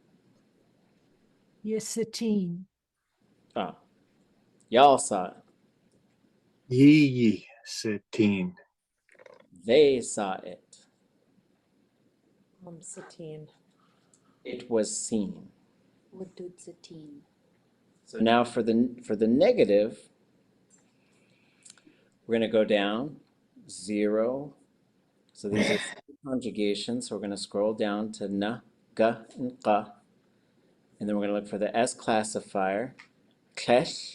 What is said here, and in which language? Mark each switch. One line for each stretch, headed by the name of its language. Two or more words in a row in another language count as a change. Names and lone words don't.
Tlingit: Yisatine.
English: Ah, y'all saw it.
Tlingit: Ye satine.
English: They saw it.
Tlingit: Satine.
English: It was seen.
Tlingit: ʼaduwóosʼ.
English: So now for the negative, we're going to go down 0. So these are conjugations. So we're going to scroll down to na, ga, and qa. And then we're going to look for the S classifier, klesh.